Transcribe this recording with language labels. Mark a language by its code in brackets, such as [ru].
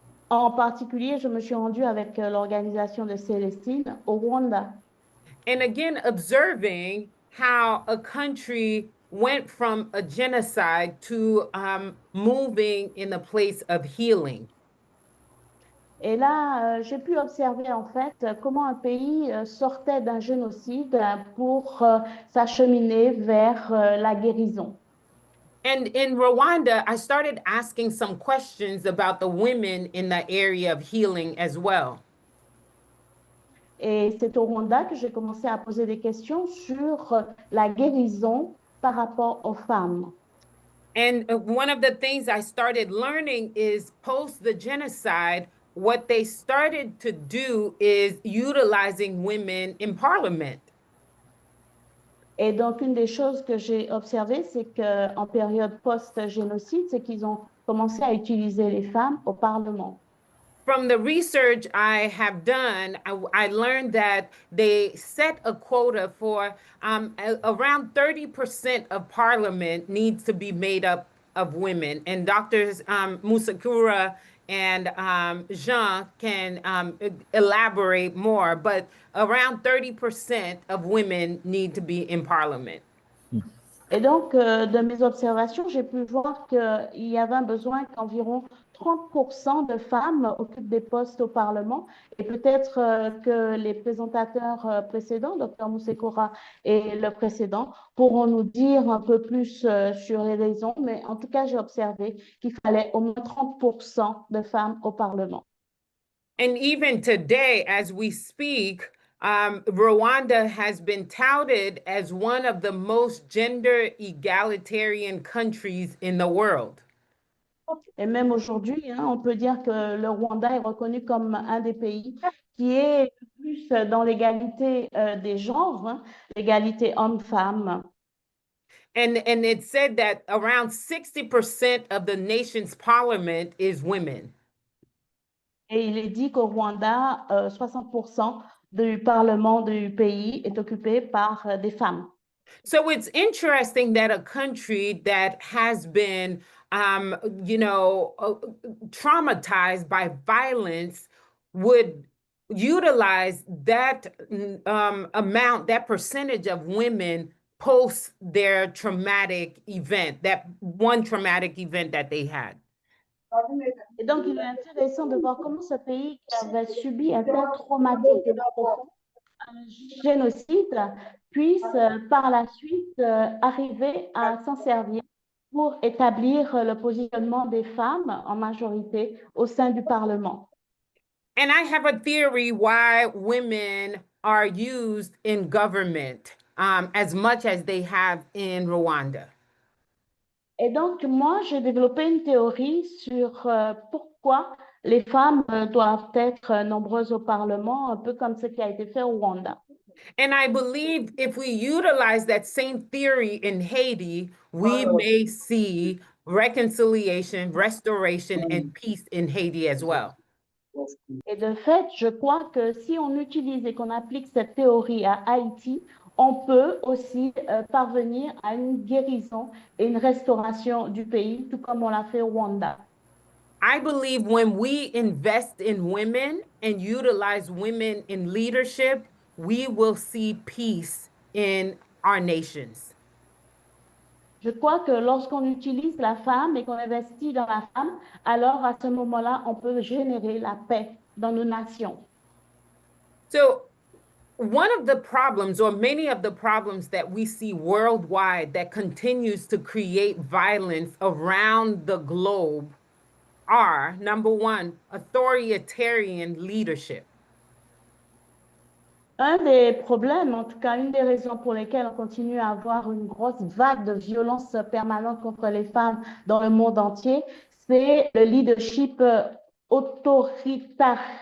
[fr] En particulier, je me suis rendue avec l'organisation de Célestine au Rwanda. [en] And again, observing how a country went from a genocide to moving in a place of healing. [fr] Et là, j'ai pu observer en fait comment un pays sortait d'un génocide pour s'acheminer vers la guérison. [en] And in Rwanda, I started asking some questions about the women in the area of healing as well. [fr] Et c'est au Rwanda que j'ai commencé à poser des questions sur la guérison par rapport aux femmes. [en] And one of the things I started learning is post the genocide, what they started to do is utilizing women in parliament. [fr] Et donc, une des choses que j'ai observées, c'est qu'en période post-génocide, c'est qu'ils ont commencé à utiliser les femmes au Parlement. [en] From the research I have done, I learned that they set a quota for around 30% of parliament needs to be made up of women. And Doctors Musakura and Jean can elaborate more, but around 30% of women need to be in parliament. [fr] Et donc, de mes observations, j'ai pu voir qu'il y avait un besoin qu'environ 30% de femmes occupent des postes au Parlement. Et peut-être que les présentateurs précédents, Dr Musekura et le précédent, pourront nous dire un peu plus sur les raisons. Mais en tout cas, j'ai observé qu'il fallait au moins 30% de femmes au Parlement. [en] And even today, as we speak, Rwanda has been touted as one of the most gender egalitarian countries in the world. [fr] Et même aujourd'hui, hein, on peut dire que le Rwanda est reconnu comme un des pays qui est le plus dans l'égalité des genres, hein, l'égalité homme-femme. [en] And it said that around 60% of the nation's parliament is women. [fr] Et il est dit qu'au Rwanda, 60% du parlement du pays est occupé par des femmes. [en] So it's interesting that a country that has been, traumatized by violence would utilize that amount, that percentage of women post their traumatic event, that one traumatic event that they had. [fr] Et donc, il est intéressant de voir comment ce pays qui avait subi un tel traumatisme profond, un génocide, puisse par la suite arriver à s'en servir pour établir le positionnement des femmes en majorité au sein du Parlement. [en] And I have a theory why women are used in government as much as they have in Rwanda. [fr] Et donc, moi, j'ai développé une théorie sur pourquoi les femmes doivent être nombreuses au Parlement, un peu comme ce qui a été fait au Rwanda. [en] And I believe if we utilize that same theory in Haiti, we may see reconciliation, restoration, and peace in Haiti as well. [fr] Et de fait, je crois que si on utilise et qu'on applique cette théorie à Haïti, on peut aussi parvenir à une guérison et une restauration du pays, tout comme on l'a fait au Rwanda. [en] I believe when we invest in women and utilize women in leadership, we will see peace in our nations. [fr] Je crois que lorsqu'on utilise la femme et qu'on investit dans la femme, alors à ce moment-là, on peut générer la paix dans nos nations. [en] So one of the problems, or many of the problems that we see worldwide that continues to create violence around the globe are, number one, authoritarian leadership. [fr] Un des problèmes, en tout cas, une des raisons pour lesquelles on continue à avoir une grosse vague de violence permanente contre les femmes dans le monde entier, c'est le leadership autoritaire.